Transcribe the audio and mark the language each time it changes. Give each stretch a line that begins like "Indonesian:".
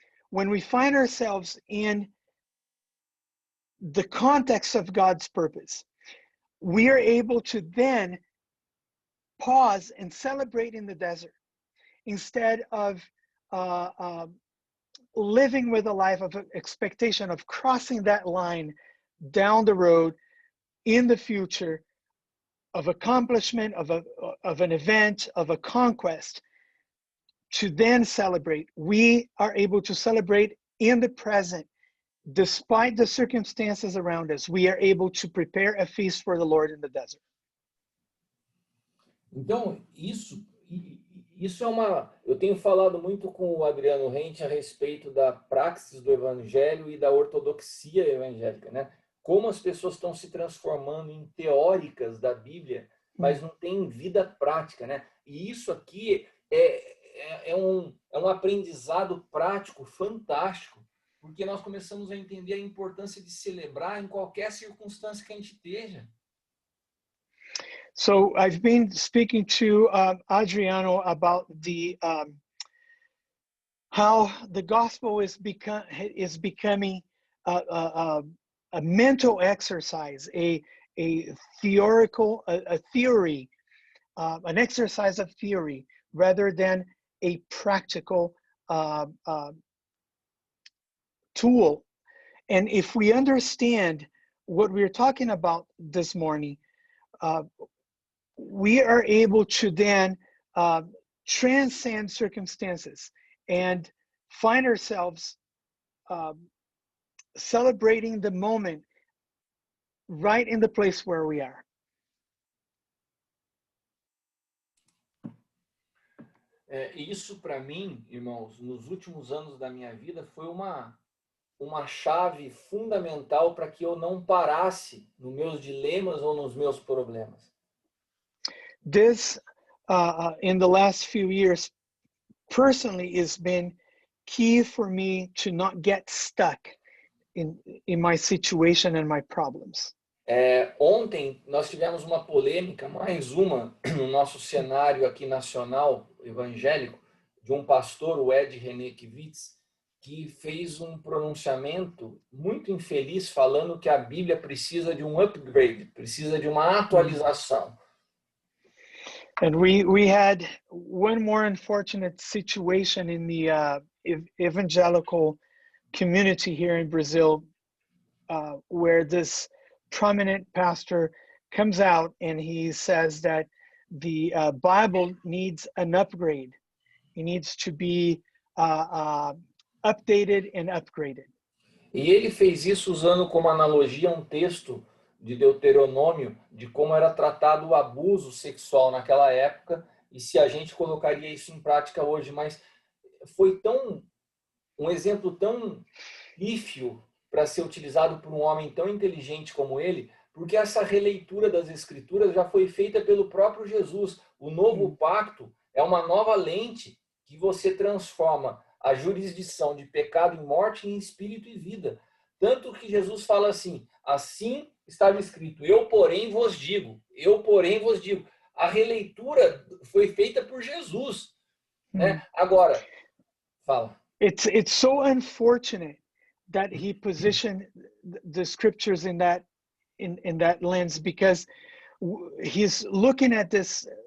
English: When we find ourselves in the context of God's purpose, we are able to then pause and celebrate in the desert instead of living with a life of expectation of crossing that line down the road in the future of accomplishment, of an event, of a conquest, to then celebrate. We are able to celebrate in the present, despite the circumstances around us. We are able to prepare a feast for the Lord in the desert.
Portuguese: Então, isso é uma... Eu tenho falado muito com o Adriano Rente a respeito da praxis do evangelho e da ortodoxia evangélica, né? Como as pessoas estão se transformando em teóricas da Bíblia, mas não têm vida prática, né? E isso aqui é um aprendizado prático fantástico, porque nós começamos a entender a importância de celebrar em qualquer circunstância que a gente esteja.
English: So I've been speaking to Adriano about the how the gospel is becoming a mental exercise, a theoretical a theory, an exercise of theory rather than a practical tool. And if we understand what we're talking about this morning, we are able to then transcend circumstances and find ourselves celebrating the moment right in the place where we are.
Portuguese: Isso para mim, irmãos, nos últimos anos da minha vida foi uma chave fundamental para que eu não parasse nos meus dilemas ou nos meus problemas.
English: This, in the last few years, personally, has been key for me to not get stuck in my situation and my problems.
Portuguese: Ontem nós tivemos uma polêmica, mais uma, no nosso cenário aqui nacional evangélico, de um pastor, o Ed René Kivitz, que fez um pronunciamento muito infeliz falando que a Bíblia precisa de um upgrade, precisa de uma atualização.
English: And we had one more unfortunate situation in the evangelical community here in Brazil, where this prominent pastor comes out and he says that the Bible needs an upgrade. It needs to be updated and upgraded.
Portuguese: E ele fez isso usando como analogia um texto de Deuteronômio, de como era tratado o abuso sexual naquela época, e se a gente colocaria isso em prática hoje. Mas foi um exemplo tão pífio para ser utilizado por um homem tão inteligente como ele, Porque essa releitura das Escrituras já foi feita pelo próprio Jesus. O novo pacto é uma nova lente que você transforma a jurisdição de pecado e morte em espírito e vida. Tanto que Jesus fala assim, assim estava escrito, eu porém vos digo, eu porém vos digo. A releitura foi feita por Jesus, né? Agora, fala.
English: It's so unfortunate that he positioned the scriptures in that lens, because he's looking at this.